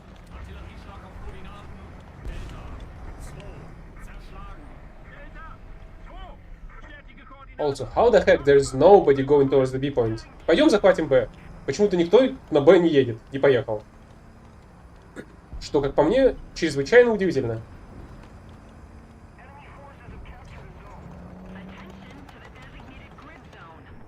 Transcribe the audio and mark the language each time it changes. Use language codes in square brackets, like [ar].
[de] Artillerieschlag auf Koordinaten. Delta. 2. Zerschlagen. Delta. 2. Bestätige Koordinaten. [en] Also, how the heck there's nobody going towards the B point? [ru] Пойдем захватим Б. Почему-то никто на Б не едет, не поехал. Что, как по мне, чрезвычайно удивительно. [en] Enemy forces have captured a zone. Attention to the designated grid zone.